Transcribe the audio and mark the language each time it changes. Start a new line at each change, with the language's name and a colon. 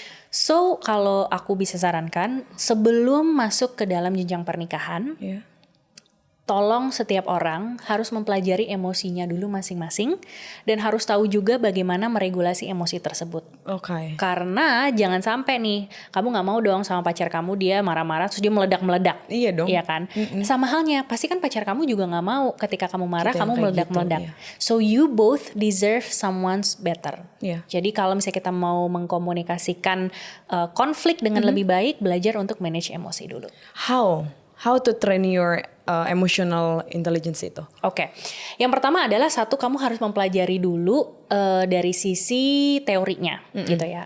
Indonesian: So kalau aku bisa sarankan, sebelum masuk ke dalam jenjang pernikahan, tolong setiap orang harus mempelajari emosinya dulu masing-masing dan harus tahu juga bagaimana meregulasi emosi tersebut. Karena jangan sampai nih kamu nggak mau dong sama pacar kamu dia marah-marah terus dia meledak-meledak. Iya dong. Iya kan? Sama halnya pasti kan pacar kamu juga nggak mau ketika kamu marah kamu meledak-meledak.
English: So you both deserve someone's better.
Indonesian: Jadi kalau misalnya kita mau mengkomunikasikan konflik dengan lebih baik, belajar untuk manage emosi dulu.
English: how to train your emotional intelligence itu?
Indonesian: Oke. Yang pertama adalah satu, kamu harus mempelajari dulu dari sisi teorinya gitu ya.